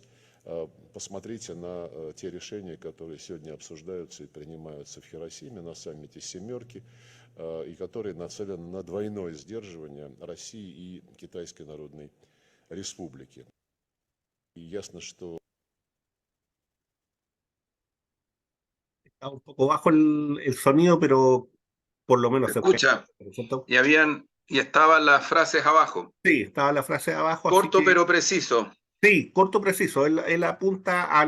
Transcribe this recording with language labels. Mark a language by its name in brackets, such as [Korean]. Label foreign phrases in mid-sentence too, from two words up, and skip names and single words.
[Russian] Посмотрите на те решения, которые сегодня обсуждаются и принимаются в Хиросиме на саммите «семерки», и которые нацелены на двойное сдерживание России и Китайской Народной Республики. И ясно, что... [Spanish] Está un poco bajo el sonido, pero por lo menos Se se escucha, escucha. ¿cierto? Y estaban las frases abajo. Sí, estaba la frase de abajo, así Corto que pero preciso. sí, corto, preciso. Él apunta al